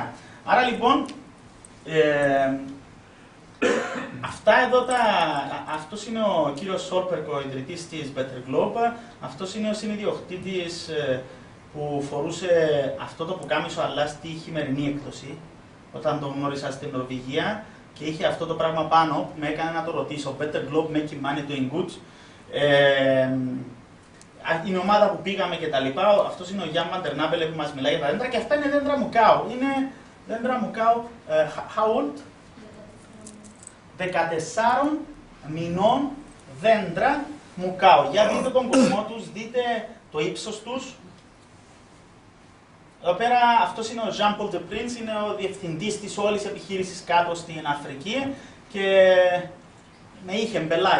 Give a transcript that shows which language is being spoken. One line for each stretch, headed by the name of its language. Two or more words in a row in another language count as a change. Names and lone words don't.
Greek: Άρα λοιπόν, αυτά εδώ αυτός είναι ο κύριος Σόρπερκ, ο ιδρυτής της Better Globe, αυτός είναι ο συνειδιοκτήτης που φορούσε αυτό το πουκάμισο αλλά στη χειμερινή έκδοση, όταν τον γνώρισα στην Νορβηγία, και είχε αυτό το πράγμα πάνω που με έκανε να το ρωτήσω.
English: Better Globe, making money, doing good.
Greek: Η ομάδα που πήγαμε και τα λοιπά, αυτός είναι ο Γιάνν Μαντερνάμπελε που μας μιλάει για τα δέντρα, και αυτά είναι δέντρα μουκάου. Είναι δέντρα μουκάου,
English: how old?
Greek: 14 μηνών δέντρα μουκάου. Για δείτε τον κορμό τους, δείτε το ύψος τους. Εδώ πέρα αυτός είναι ο Jean Paul de Prince, είναι ο διευθυντής της όλης επιχείρησης κάτω στην Αφρική και με είχε μπελάει.